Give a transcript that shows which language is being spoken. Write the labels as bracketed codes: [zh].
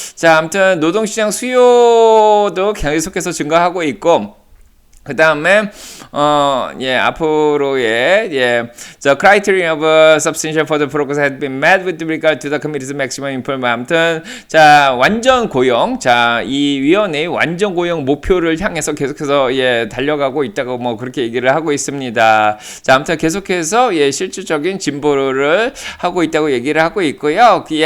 [ko] 자, 아무튼 노동시장 수요도 계속해서 증가하고 있고. 그 다음에, 앞으로의, [en] the criteria of substantial further progress had been met with regard to the committee's maximum employment. [ko] 아무튼, 자, 완전 고용. 자, 이 위원회의 완전 고용 목표를 향해서 계속해서, 달려가고 있다고 뭐 그렇게 얘기를 하고 있습니다. 자, 아무튼 계속해서, 실질적인 진보를 하고 있다고 얘기를 하고 있고요.